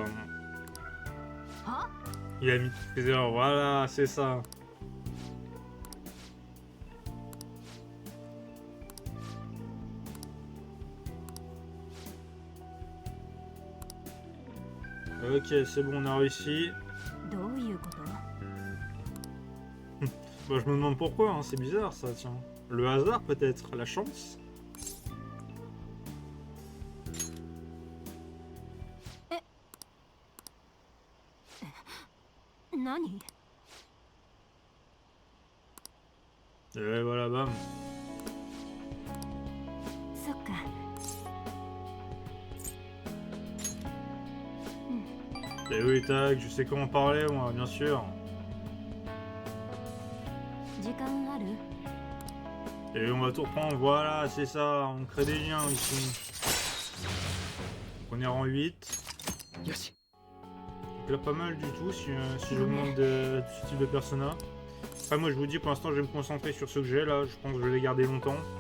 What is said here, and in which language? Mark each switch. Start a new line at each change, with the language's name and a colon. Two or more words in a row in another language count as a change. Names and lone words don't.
Japanese: は？
French: il a admis toutes ses erreurs. Voilà, c'est ça. Ok, c'est bon, on a réussi.
Japanese: どういうこと？
French: Bah, je me demande pourquoi, hein, c'est bizarre ça, tiens. Le hasard peut-être, la chance.
Japanese: 何？
French: Et voilà, bam.
Japanese: そっか。
French: Et oui, tac, je sais comment parler, moi, bien sûr.
Japanese: 時間ある？
French: Et on va tout reprendre, voilà, c'est ça, on crée des liens ici. Donc on est rang 8.
Japanese: よし
French: Donc là, pas mal du tout si j'augmente de ce type de persona. Après, moi, je vous dis, pour l'instant, je vais me concentrer sur ceux que j'ai là. Je pense que je vais les garder longtemps.